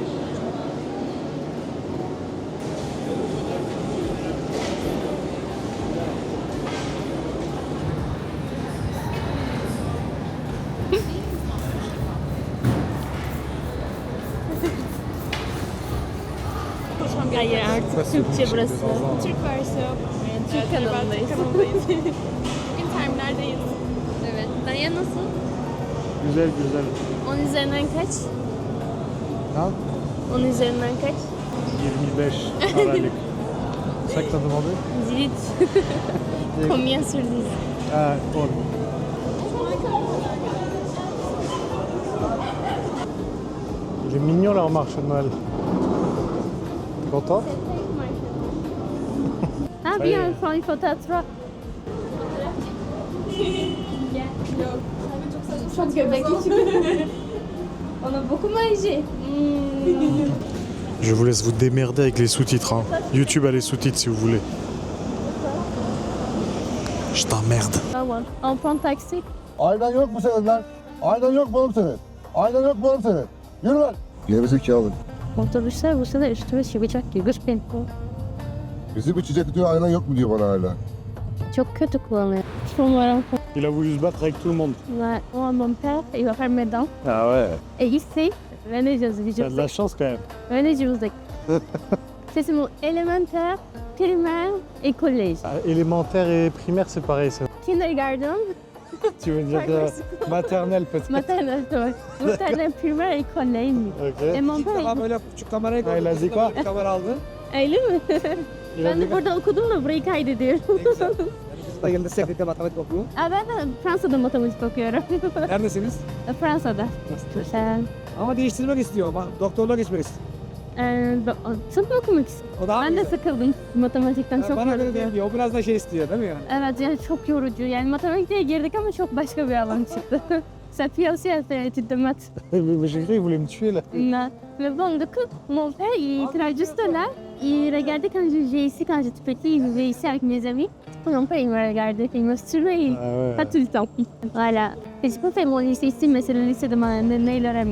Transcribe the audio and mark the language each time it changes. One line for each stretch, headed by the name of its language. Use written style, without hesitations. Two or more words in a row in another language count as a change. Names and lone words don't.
French: Ah, il y a un
Turkish: Türkçe burası. Türk varsa Türk kanalındayız. Bugün terminaldeyiz. Evet. Daya nasıl? Güzel güzel. 10 üzerinden kaç? Ha? 10 üzerinden kaç? 25 Aralık.
French: C'est ça que t'as demandé? Zilit. Combien sur 10? Ah, 10. Il est mignon leur marché de Noël. Content? Ah Ça y bien, est. il faut une photo à trois.
Turkish: Çok göbekli.
French: On a beaucoup mangé. Je vous laisse vous démerder avec les sous-titres. Hein. YouTube a les sous-titres si vous voulez. Je t'emmerde. Tamam. On prend taxi.
Turkish: Aydan yok mu senin lan? Aydan yok mu oğlum senin? Aydan yok mu oğlum senin? Yürü lan. Gerizekalı. Otobüsler bu sene üstüme çıkacak gibi gözüküyor. Bizim içecek kutuyu ayran yok mu diyor bana hala. Çok kötü kullanıyor. Umarım.
French: Il a voulu se battre avec tout le monde. Ouais, moi, mon père, il va faire mes dents. Ah ouais. Et il sait, venez, je vous T'as de la dis. chance quand même. Venez, je vous dis. C'est mon élémentaire, primaire et collège. Ah, élémentaire et primaire, c'est pareil. Ça. Kindergarten, Tu veux dire maternelle peut-être. maternelle, ouais. Maternelle, primaire et collège. Et Ok. mon père,
Turkish: Ama böyle küçük kamerayı
French: Ha, il a dit quoi?
Turkish: Bir kamera aldı. öyle mi?
French: Il a
Turkish: Ben dit de burada okudum da burayı kaydediyorum. Bizim de yanında sekreter matematik okuyor. Ben de Fransa'da matematik okuyorum. Neredesiniz? Fransa'da. Sen Ama değiştirmek istiyor. Ama doktorluğa geçmek istiyor. tıp mı okumak istiyorum? O daha Ben de sıkıldım matematikten, çok bana göre yorucu. değil diyor. O biraz da şey istiyor değil mi yani? Evet, yani çok yorucu. Yani matematiğe girdik ama çok başka bir alan çıktı.
French: Cette fille aussi, elle fait études de maths. Mais j'ai cru qu'il voulait me tuer là. Non. Mais bon, du coup, mon père, il travaille juste là. Il regardait quand j'ai ici, quand j'étais petit, il vivait ici avec mes amis. Mon père, il me regardait, il me suivait, Ah ouais. pas tout le temps. Voilà. Et j'ai pas fait mon lycée ici, mais c'est le lycée de ma nana et leur ami.